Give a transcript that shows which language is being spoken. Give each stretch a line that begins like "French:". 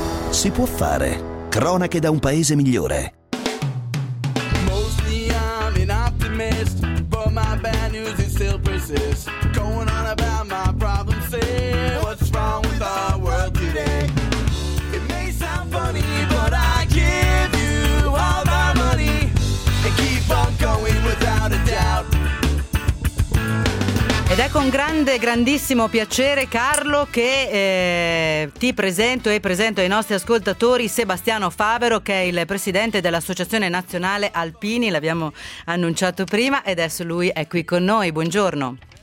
Italian: Si può fare. Cronache da un paese migliore.
English: Mostly I'm an optimist, but my bad news is still persist. Going on about my problems, what's wrong with our world today? It may sound funny, but I give you all my money and keep on going without a doubt.
Italian: Ed è con grande, grandissimo piacere, Carlo, che ti presento e presento ai nostri ascoltatori Sebastiano Favero, che è il presidente dell'Associazione Nazionale Alpini, l'abbiamo annunciato prima, e adesso lui è qui con noi. Buongiorno.